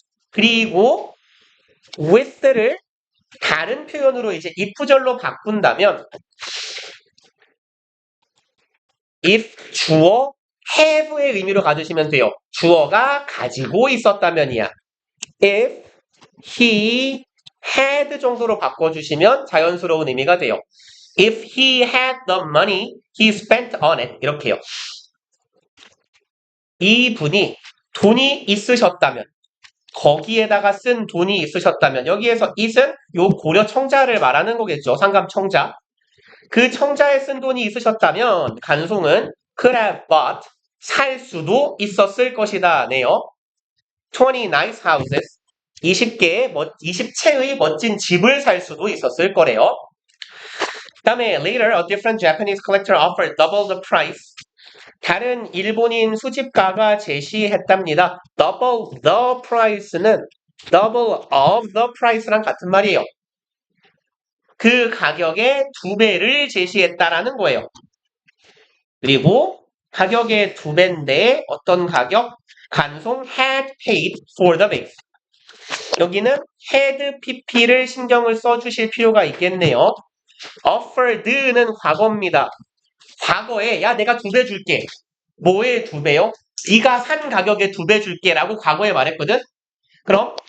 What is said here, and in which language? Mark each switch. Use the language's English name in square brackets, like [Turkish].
[Korean] 그리고 with를 다른 표현으로 이제 if절로 바꾼다면 if 주어 have의 의미로 가주시면 돼요. 주어가 가지고 있었다면이야. [English] if he had [Korean] 정도로 바꿔주시면 자연스러운 의미가 돼요. [English] If he had the money he spent on it. [Korean] 이렇게요. 이분이 돈이 있으셨다면 거기에다가 쓴 돈이 있으셨다면 여기에서 it은 요 고려 청자를 말하는 거겠죠. 상감 청자. 그 청자에 쓴 돈이 있으셨다면 간송은 [English] could have bought [Korean] 살 수도 있었을 것이다 네요. [English] 20 nice houses [Korean] 20채의 멋진 집을 살 수도 있었을 거래요. [English] 그 다음에 later a different Japanese collector offered double the price. [Korean] 다른 일본인 수집가가 제시했답니다. double the price는 double of the price랑 같은 말이에요. 그 가격의 2배를 제시했다라는 거예요. 그리고 가격의 2배인데 어떤 가격? [English] 간송 had paid for the vase. [Korean] 여기는 had pp를 신경을 써주실 필요가 있겠네요. offered는 과거입니다. 과거에 야 내가 2배 줄게. 뭐에 2배요? 네가 산 가격에 2배 줄게 라고 과거에 말했거든. 그럼